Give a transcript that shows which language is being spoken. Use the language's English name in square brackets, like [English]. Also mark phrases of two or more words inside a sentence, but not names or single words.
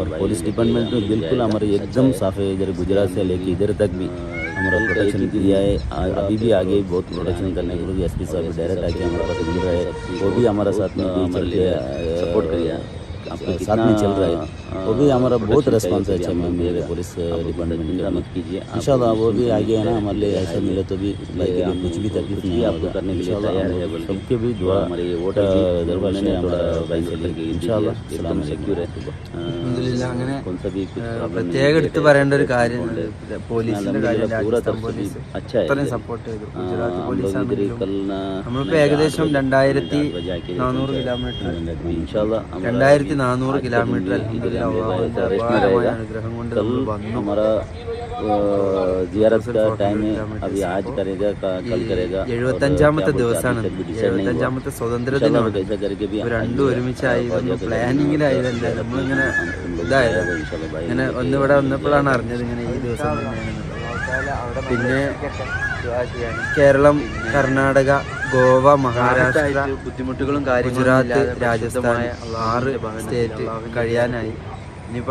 [Hindi] पुलिस डिपार्टमेंट में बिल्कुल हमारे एकदम साफ है, इधर गुजरात से लेके इधर तक भी हमारा प्रोटेक्शन दिया है, अभी भी आगे बहुत प्रोटेक्शन करने के लिए एसपी साहब डायरेक्ट आके हमारे पास मिल रहा है, वो भी हमारा साथ में चल के सपोर्ट करिए, आपके साथ में चल रहा है, वो भी हमारा बहुत रेस्पॉन्स है अच्छा मेरे पुलिस डिपार्टमेंट का, मत कीजिए इंशाल्लाह वो भी आगे है ना हमारे लिए ऐसा मिले तो भी भाई के लिए कुछ भी तकलीफ नहीं आपको करने के लिए तैयार है, सबके भी दुआ हमारे ये वोटर दरबार ने थोड़ा भाई से लेके इंशाल्लाह सलाम सिक्योर है। [Malayalam] അൽഹംദുലില്ലാ അങ്ങനെ പ്രത്യേകം എടുത്ത് പറയേണ്ട ഒരു കാര്യം പോലീസിന്റെ കാര്യം, രാജസ്ഥാൻ പോലീസ് അത്രയും സപ്പോർട്ട് ചെയ്തു, ഗുജറാത്ത് പോലീസ് നമ്മളിപ്പോൾ ഏകദേശം 2400 കിലോമീറ്റർ അൽഹംദുലില്ലാ അനുഗ്രഹം കൊണ്ട് നമ്മൾ വന്നു। [Hindi] ज़ियारत का टाइम है, अभी आज करेगा कल करेगा [Malayalam] 75ാമത്തെ ദിവസമാണ്, 75ാമത്തെ സ്വാതന്ത്ര്യ ദിനമാണ്, [Hindi] कैसा करके भी [Malayalam] രണ്ടും ഒരുമിച്ചായി പ്ലാനിങ്ങിലായതല്ല, നമ്മളിങ്ങനെ ഇതായത് ഇങ്ങനെ ഒന്നിവിടെ വന്നപ്പോഴാണ് അറിഞ്ഞത് ഇങ്ങനെ ഈ ദിവസം തന്നെയാണെന്നുള്ളത്। പിന്നെ കേരളം, കർണാടക, ഗോവ, മഹാരാഷ്ട്ര ബുദ്ധിമുട്ടുകളും ഗുജറാത്ത്, രാജസ്ഥാൻ 6 സ്റ്റേറ്റ് കഴിയാനായി, ഇനിയിപ്പോൾ